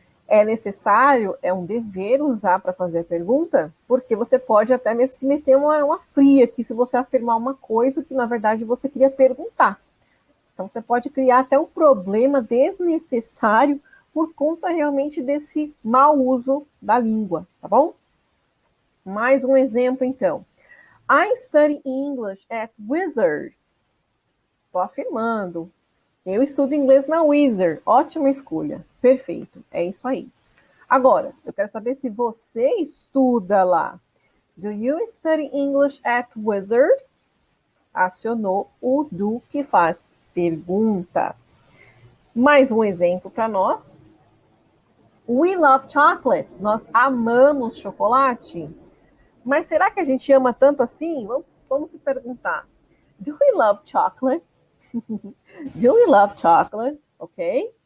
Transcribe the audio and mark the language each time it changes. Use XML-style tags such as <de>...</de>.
<pt>É necessário, é um dever usar para fazer a pergunta, porque você pode até se meter uma fria aqui se você afirmar uma coisa que, na verdade, você queria perguntar. Então, você pode criar até um problema desnecessário por conta realmente desse mau uso da língua, tá bom? Mais um exemplo, então.</pt> <en>I study English at Wizard.</en> <pt>Estou afirmando. Eu estudo inglês na Wizard. Ótima escolha. Perfeito. É isso aí. Agora, eu quero saber se você estuda lá.</pt> <en>Do you study English at Wizard?</en> <pt>Acionou o do que faz pergunta. Mais um exemplo para nós.</pt> <en>We love chocolate.</en> <pt>Nós amamos chocolate. Mas será que a gente ama tanto assim? Vamos se perguntar.</pt> <en>Do we love chocolate?</en> <pt>Do we love chocolate? Ok?</pt>